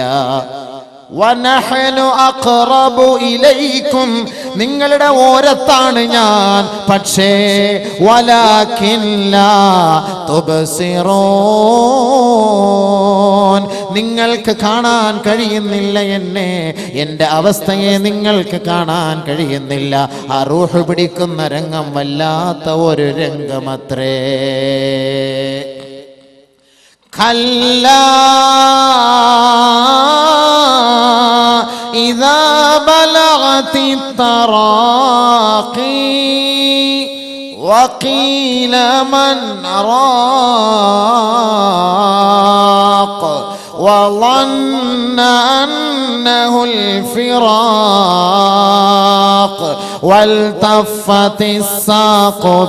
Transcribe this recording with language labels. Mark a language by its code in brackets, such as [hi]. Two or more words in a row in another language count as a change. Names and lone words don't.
[ar] ونحن أقرب إليكم, [ml] നിങ്ങളുടെ ഓരത്താണ് ഞാൻ, പക്ഷേ [ar] ولكن لا تبصرون, [ml] നിങ്ങൾക്ക് കാണാൻ കഴിയുന്നില്ല എന്നെ, എൻ്റെ അവസ്ഥയെ നിങ്ങൾക്ക് കാണാൻ കഴിയുന്നില്ല. ആ റൂഹ് പിടിക്കുന്ന രംഗം വല്ലാത്ത ഒരു രംഗമത്രേ. [ar] കല്ലാ إذا بلغت التراقي وقيل من راق وظن أنه الفراق والتفت الساق